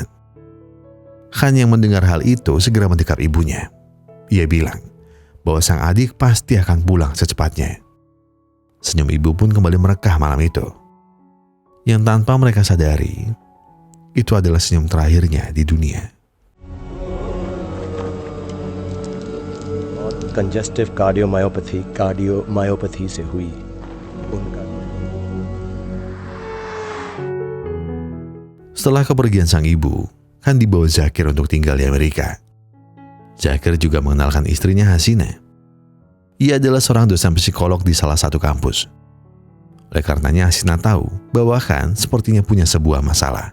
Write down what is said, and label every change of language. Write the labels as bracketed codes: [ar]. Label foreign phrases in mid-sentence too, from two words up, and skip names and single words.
[id] Khan yang mendengar hal itu segera mendekap ibunya. Ia bilang bahwa sang adik pasti akan pulang secepatnya. Senyum ibu pun kembali merekah malam itu. Yang tanpa mereka sadari, itu adalah senyum terakhirnya di dunia. [en] congestive cardiomyopathy [hi] से हुई उनका। [id] Setelah kepergian sang ibu, Khan dibawa Zakir untuk tinggal di Amerika. Zakir juga mengenalkan istrinya Hasina. Ia adalah seorang dosen psikolog di salah satu kampus. Oleh karenanya Hasina tahu bahwa Khan sepertinya punya sebuah masalah.